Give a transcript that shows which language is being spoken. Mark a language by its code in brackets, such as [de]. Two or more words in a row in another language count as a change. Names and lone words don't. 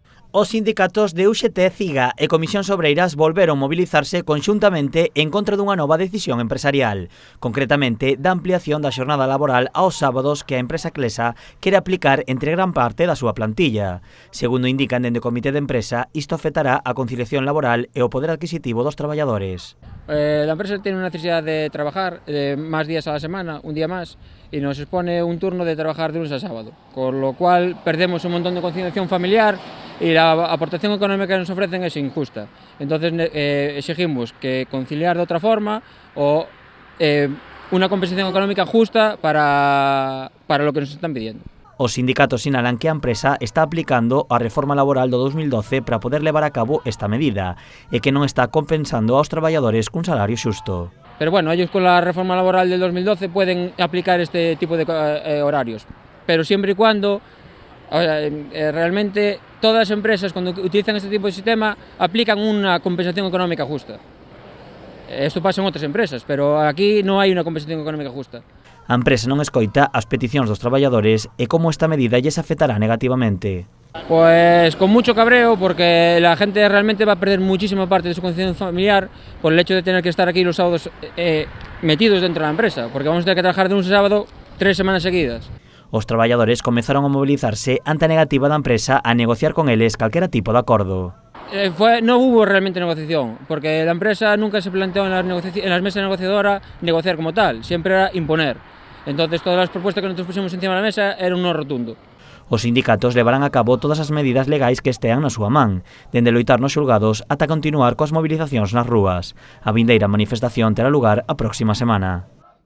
[gl] Os sindicatos de UGT, CIGA e Comisións Obreiras volveron mobilizarse conxuntamente en contra dunha nova decisión empresarial, concretamente da ampliación da xornada laboral aos sábados que a empresa Clesa quere aplicar entre gran parte da súa plantilla. Segundo indican dende o Comité de Empresa, isto afectará a conciliación laboral e o poder adquisitivo dos traballadores. [es] La empresa tiene una necesidad de trabajar más días a la semana, un día más, y nos expone un turno de trabajar de lunes a sábado, con lo cual perdemos un montón de conciliación familiar y la aportación económica que nos ofrecen es injusta. Entonces exigimos que conciliar de otra forma o una compensación económica justa para lo que nos están pidiendo. [gl] Os sindicatos sinalan que a empresa está aplicando a reforma laboral do 2012 para poder levar a cabo esta medida e que non está compensando aos traballadores cun salario xusto. [es] Pero bueno, ellos con la reforma laboral del 2012 pueden aplicar este tipo de horarios, pero siempre y cuando realmente todas las empresas cuando utilizan este tipo de sistema aplican una compensación económica justa. Esto pasa en otras empresas, pero aquí no hay una compensación económica justa. [gl] A empresa non escoita as peticións dos traballadores e como esta medida lles afectará negativamente. [es] Pues con mucho cabreo, porque la gente realmente va a perder muchísima parte de su conciliación familiar por el hecho de tener que estar aquí los sábados metidos dentro de la empresa, porque vamos a tener que trabajar de lunes a sábado 3 semanas seguidas. [gl] Os traballadores comezaron a mobilizarse ante a negativa da empresa a negociar con eles calquera tipo de acordo. [es] No hubo realmente negociación, porque la empresa nunca se planteó en las mesas negociadoras negociar como tal, siempre era imponer. Entonces todas las propuestas que nosotros pusimos encima [gl] da mesa [es] eran un no rotundo. [gl] Os sindicatos levarán a cabo todas as medidas legais que estean na súa man, dende loitar nos xulgados ata continuar coas movilizacións nas rúas. A vindeira manifestación terá lugar a próxima semana.